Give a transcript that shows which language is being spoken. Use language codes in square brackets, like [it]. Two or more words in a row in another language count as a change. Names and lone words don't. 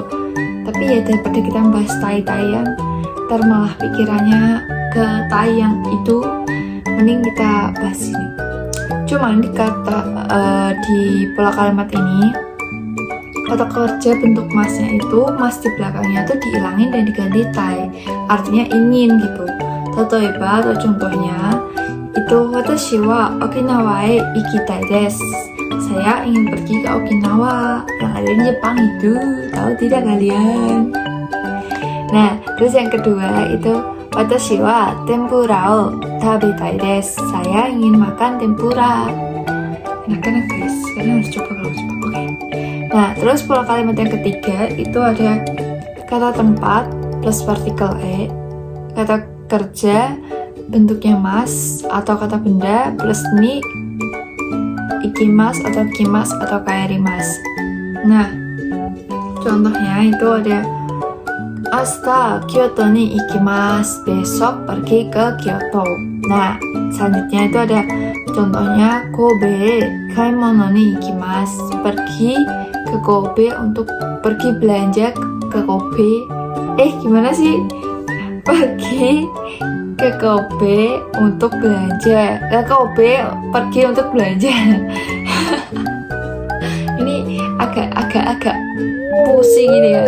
[id] Tapi ya daripada kita bahas tai-taian ntar malah pikirannya ke tai yang itu, mending kita bahas ini. Cuman di pola kalimat ini kata kerja bentuk masnya itu mas di belakangnya tuh dihilangin dan diganti tai, artinya ingin gitu. [ja] Totoeba [id] atau contohnya itu [ja] 私は沖縄へ行きたいです. [id] Saya ingin pergi ke Okinawa yang ada di Jepang itu, tahu tidak kalian? Nah, terus yang kedua itu [ja] 私は天ぷらを食べたいです. [id] Saya ingin makan tempura. Enak-enak guys, kalian harus coba kalau Jepang, oke? Nah, terus pola kalimat yang ketiga itu ada kata tempat plus partikel e, kata kerja bentuknya mas atau kata benda plus [ja] に行きます [id] atau kimas atau kaerimas. Nah, contohnya itu ada [ja] 明日京都に行きます. [id] Besok pergi ke Kyoto. Nah, selanjutnya itu ada contohnya [ja] 神戸買い物に行きます. [id] Pergi ke Kobe untuk pergi belanja ke Kobe. Gimana sih? Pergi ke Kobe untuk belanja. Ke Kobe pergi untuk belanja. Ini agak pusing ini ya.